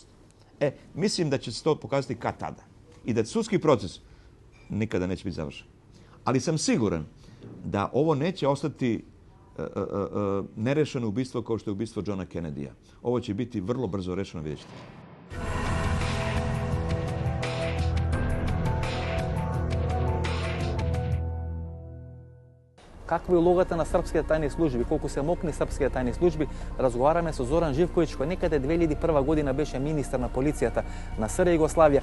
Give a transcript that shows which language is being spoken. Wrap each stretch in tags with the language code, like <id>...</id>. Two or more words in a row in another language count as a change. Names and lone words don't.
<sr>Mislim da će se to pokazati kad tada. I da sudski proces nikada neće biti završen. Ali sam siguran da ovo neće ostati nerešeno ubistvo kao što je ubistvo Johna Kennedya. Ovo će biti vrlo brzo rešeno, vidjet ćete.</sr> <mk>Каква е улогата на српските тајни служби, колку се мокни српските тајни служби, разговараме со Зоран Живковиќ, кој некаде 2001 година беше министар на полицијата на СР Југославија.</mk>